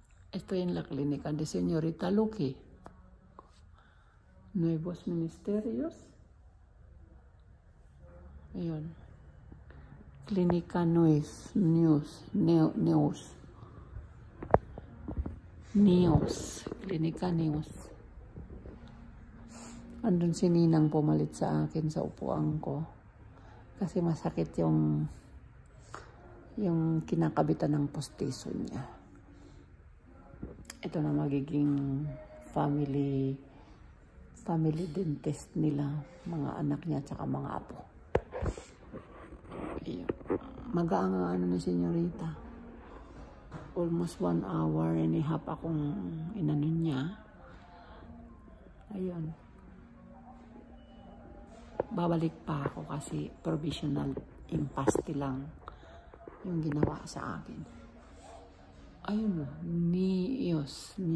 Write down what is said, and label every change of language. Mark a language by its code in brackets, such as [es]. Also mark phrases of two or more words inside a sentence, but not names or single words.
[es] Estoy en la clínica de señorita Luque. Nuevos ministerios. Ayun. Clínica News. Clínica News. [tl] Andun si Ninang pumalit sa akin sa upuan ko. Kasi masakit yung kinakabitan ng postiso niya. Ito na magiging [en] family dentist [tl] nila, mga anak niya at mga apo. Magaang ano ni senyorita. [en] Almost 1 hour and a half [tl] akong inano niya. Ayun. Babalik pa ako kasi provisional impaste lang yung ginawa sa akin. Ayun o. Neos.